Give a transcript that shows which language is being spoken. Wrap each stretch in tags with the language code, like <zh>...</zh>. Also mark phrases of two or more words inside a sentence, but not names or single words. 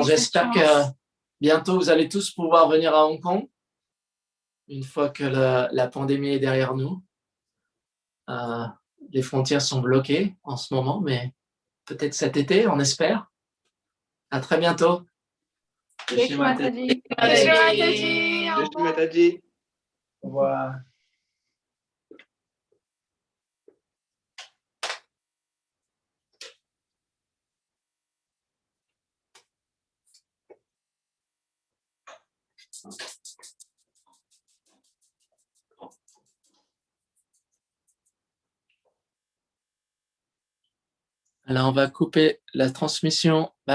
<fr>cette j'espère chance. que bientôt vous allez tous pouvoir venir à Hong Kong une fois que la pandémie est derrière nous. Les frontières sont bloquées en ce moment, mais peut-être cet été, on espère. À très bientôt.</fr> <hi>जय श्री माताजी. जय श्री माताजी. जय श्री माताजी.</hi> <fr>Au revoir. Alors, on va couper la transmission.</fr>